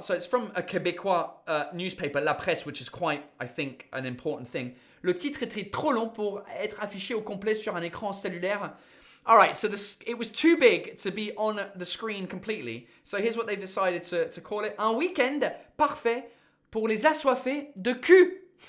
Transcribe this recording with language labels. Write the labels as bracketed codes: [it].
[en] So it's from a Québécois newspaper, La Presse, which is quite, I think, an important thing. [fr] Le titre était trop long pour être affiché au complet sur un écran cellulaire. [en] All right, so it was too big to be on the screen completely. So here's what they've decided to call it. [fr] Un week-end parfait pour les assoiffés de cul.